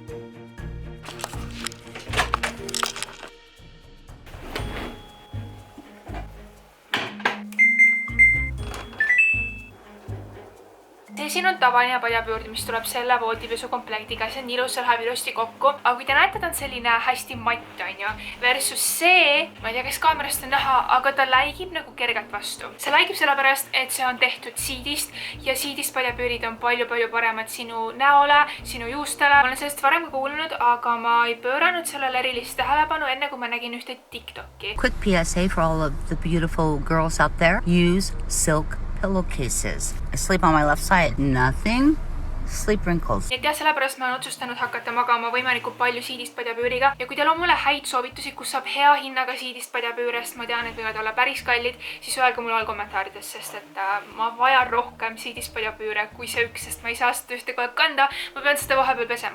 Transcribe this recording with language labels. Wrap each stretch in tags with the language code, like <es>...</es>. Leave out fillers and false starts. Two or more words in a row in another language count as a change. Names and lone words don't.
<et>Siin on tavaline padjapüür, mis tuleb selle voodipesu komplektiga, see on ilus, see läheb ilusti kokku, aga kui te näete, ta on selline hästi matt, on ju, versus see, ma ei tea, kes kaamerast on näha, aga ta läigib nagu kergelt vastu. See läigib sellepärast, et see on tehtud siidist ja siidist padjapüürid on palju paremad sinu näole, sinu juustele. Ma olen sellest varem ka kuulnud, aga ma ei pööranud sellele erilist tähelepanu enne, kui ma nägin ühte TikToki.</et> <en>Quick PSA for all of the beautiful girls out there. Use silk pillowcases. I sleep on my left side. Nothing. Sleep wrinkles.</en> <et>Ja sellepärast ma olen otsustanud hakata magama võimalikult palju siidist padjapüüriga ja kui teil on mulle häid soovitusi, kus saab hea hinnaga siidist padjapüürest, ma tean, et võivad olla päris kallid, siis öelge mulle all kommentaarides, sest et ma vajan rohkem siidist padjapüüre kui see üks, sest ma ei saa seda ühte kogu aeg kanda, ma pean seda vahepeal pesema.</et>